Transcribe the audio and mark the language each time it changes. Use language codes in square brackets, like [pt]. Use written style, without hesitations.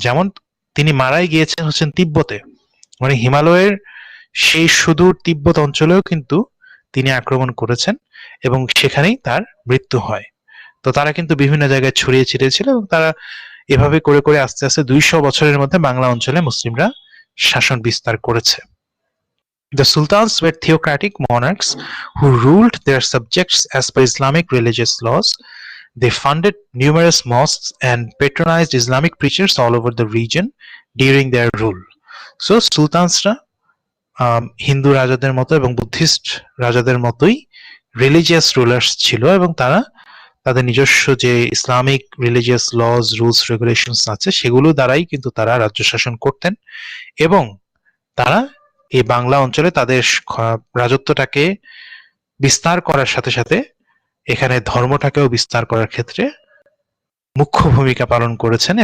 [bn] যেমন তিনি মারাই গিয়েছেন হচ্ছেন তিব্বতে, মানে হিমালয়ের সেই সুদূর তিব্বত অঞ্চলেও কিন্তু তিনি আক্রমণ করেছেন, এবং সেখানেই তার মৃত্যু হয়। তো তারা কিন্তু বিভিন্ন জায়গায় ছড়িয়ে ছিটিয়ে ছিল, এবং তারা এভাবে করে করে আস্তে আস্তে 200 বছরের মধ্যে বাংলা অঞ্চলে মুসলিমরা শাসন বিস্তার করেছে। [en] The sultans were theocratic monarchs who ruled their subjects as per Islamic religious laws. They funded numerous mosques and patronized Islamic preachers all over the region during their rule. [bn] So সুলতানসরা Hindu রাজাদের মতো এবং বুদ্ধিস্ট রাজাদের মতোই religious rulers ছিল, এবং তারা তাদের নিজস্ব যে Islamic religious lodge, rules, regulations আছে সেগুলো দ্বারাই কিন্তু তারা রাজ্য শাসন করতেন, এবং তারা এই বাংলা অঞ্চলে তাদের রাজত্বটাকে বিস্তার করার সাথে সাথে এখানে ধর্মটাকেও বিস্তার করার ক্ষেত্রে মুখ্য ভূমিকা পালন করেছেন।